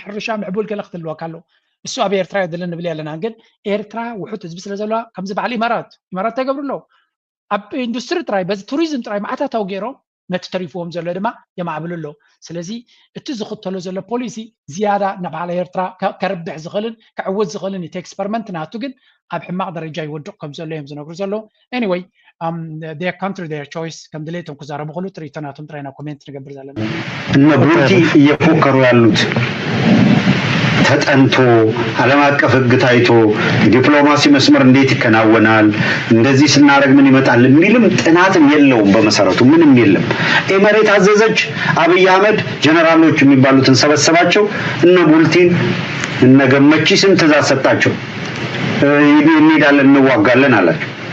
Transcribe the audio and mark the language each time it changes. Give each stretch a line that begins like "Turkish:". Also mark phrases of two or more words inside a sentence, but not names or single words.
Tigrinya: ሕርሻ ምዕቡል ገለ ክትህልወካ ኣለዎ እሱ ኣብ ኤርትራ የድልን ንብል ኣለና ግን ኤርትራ ውሑድ ህዝቢ ስለ ዘለዋ ከምዚ በዓል ኢማራት ተገብሩ ኣለዉ ኣብ ኢንዱስትሪ ጥራይ በዚ ቱሪዝም ጥራይ ማዕታታዊ ገይሮም ነቲ ተሪፍዎም ዘሎ ድማ የማዕብሉ ኣለዉ ስለዚ እቲ ዝኽተሎ ዘሎ ፖሊሲ ዝያዳ ንበዓል ኤርትራ ከርብሕ ዝኽእልን ክዕውት ዝኽእልን እቲ ኤክስፐሪመንት ናቱ ግን ኣብ ሕማቕ ደረጃ ይወድቕ ከም ዘሎ እዮም ዝነግሩ ዘለዉ ኤኒዌይ
English: their country their choice
Tigrinya: ከም ድሌቶም ክዛረቡ ክእሉ ትርኢቶናቶም ጥራይና ኮሜንት ንገብር ዘለና
Amharic: እነ ቡርቲ እየፎከሩ ያሉት ተጠንቶ ዓለም አቀፍ ህግ ታይቶ ዲፕሎማሲ መስመር እንዴት ይከናወናል እንደዚህ ስናረግ ምን ይመጣል የሚልም ጥናትም የለውም በመሰረቱ ምንም የለም ኤመሬት አዘዘች አብይ አህመድ ጀነራሎች የሚባሉትን ሰበሰባቸው እነ ቡልቲን እነ ገመቺስን ትእዛዝ ሰጣቸው እንሄዳለን እንዋጋለን አላቸው